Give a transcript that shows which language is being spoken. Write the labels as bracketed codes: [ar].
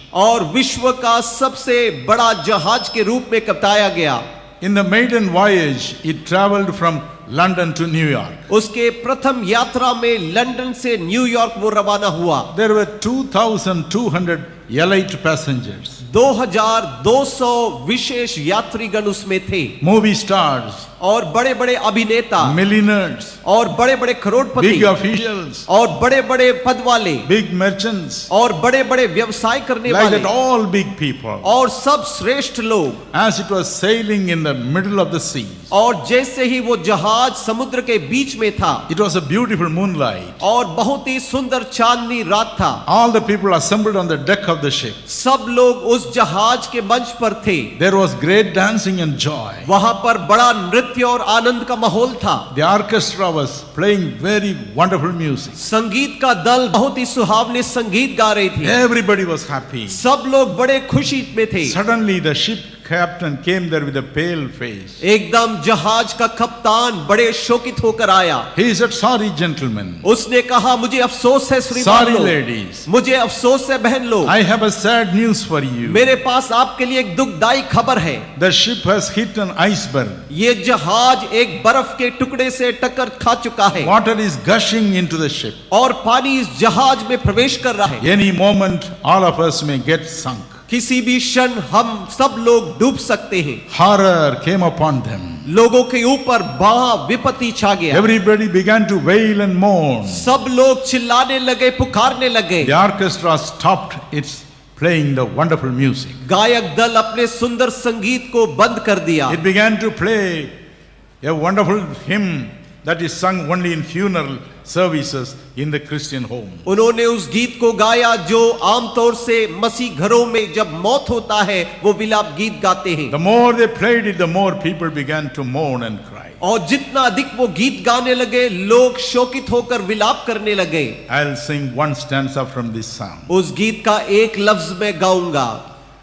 [hi] और विश्व का सबसे बड़ा जहाज के रूप में बताया गया। [en] In the maiden voyage, it traveled from London to New York. [hi] उसके प्रथम यात्रा में लंदन से न्यूयॉर्क वो रवाना हुआ। [en] There were 2,200 elite passengers. [hi] 2200 विशेष यात्रीगण उसमें थे। [en] Movie stars, [hi] और बड़े बड़े अभिनेता [en] millionaires, [hi] और बड़े बड़े करोड़पति [en] big officials, [hi] और बड़े बड़े पद वाले [en] big merchants, [hi] और बड़े बड़े व्यवसाय करने [en] like [hi] वाले [en] that all big people. [hi] और सब श्रेष्ठ लोग, [en] As it was sailing in the middle of the sea, [hi] और जैसे ही वो जहाज समुद्र के बीच में था, [en] it was a beautiful moonlight. [hi] और बहुत ही सुंदर चांदनी रात था। [en] All the people assembled on the deck of the ship. [hi] सब लोग उस जहाज के मंच पर थे। [en] There was great dancing and joy. [hi] वहां पर बड़ा नृत्य और आनंद का माहौल था। [en] The orchestra was playing very wonderful music. [hi] संगीत का दल बहुत ही सुहावने संगीत गा रही थी। [en] Everybody was happy. [hi] सब लोग बड़े खुशी में थे। [en] Suddenly the ship captain came there with a pale face. [hi] एकदम जहाज का कप्तान बड़े शोकित होकर आया। [en] He said, sorry gentlemen, [hi] उसने कहा, मुझे अफसोस है श्रीमान [en] sorry [hi] लोग, [en] ladies, [hi] मुझे अफसोस है बहन लोग, [en] I have a sad news for you. [hi] मेरे पास आपके लिए एक दुखदाई खबर है। [en] The ship has hit an iceberg. [hi] ये जहाज एक बर्फ के टुकड़े से टक्कर खा चुका है [en] Water is gushing into the ship. [hi] और पानी इस जहाज में प्रवेश कर रहा है। [en] Any moment all of us may get sunk. [hi] किसी भी क्षण हम सब लोग डूब सकते हैं। [en] Horror came upon them. [hi] लोगों के ऊपर बड़ा विपत्ति छा गया। [en] Everybody began to wail and mourn. [hi] सब लोग चिल्लाने लगे, पुकारने लगे। [en] The orchestra stopped its playing the wonderful music. [hi] गायक दल अपने सुंदर संगीत को बंद कर दिया। [en] It began to play a wonderful hymn that is sung only in funeral services in the Christian home. [hi] उन्होंने उस गीत को गाया जो आमतौर से मसीह घरों में जब मौत होता है वो विलाप गीत गाते हैं। [en] The more they played it, the more people began to mourn and cry. [hi] और जितना अधिक वो गीत गाने लगे, लोग शोकित होकर विलाप करने लगे। [en] I'll sing one stanza from this psalm. [hi] उस गीत का एक लफ्ज मैं गाऊंगा।